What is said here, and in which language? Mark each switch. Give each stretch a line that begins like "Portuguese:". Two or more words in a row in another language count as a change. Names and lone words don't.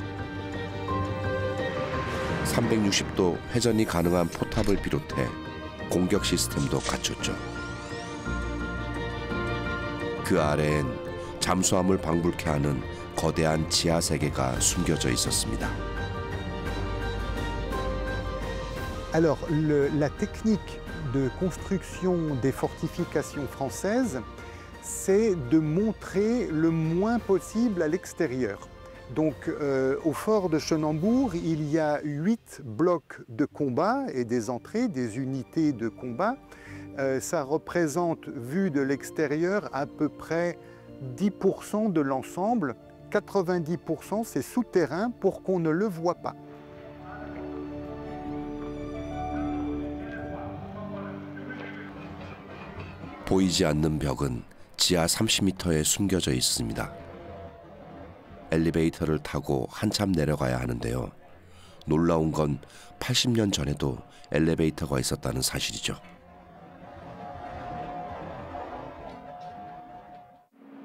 Korean: 360도 회전이 가능한 포탑을 비롯해 공격 시스템도 갖췄죠. 그 아래엔 잠수함을 방불케 하는 거대한 지하 세계가 숨겨져 있었습니다.
French: Alors la technique de construction des fortifications françaises, c'est de montrer le moins possible à l'extérieur. Donc au fort de Chenambourg, il y a 8 blocs de combat et des entrées, des unités de combat. Ça représente, vu de l'extérieur, à peu près 10% de l'ensemble. 90% c'est souterrain pour qu'on ne le voit pas.
Korean: 보이지 않는 벽은 지하 30m에 숨겨져 있습니다. 엘리베이터를 타고 한참 내려가야 하는데요. 놀라운 건 80년 전에도 엘리베이터가 있었다는 사실이죠.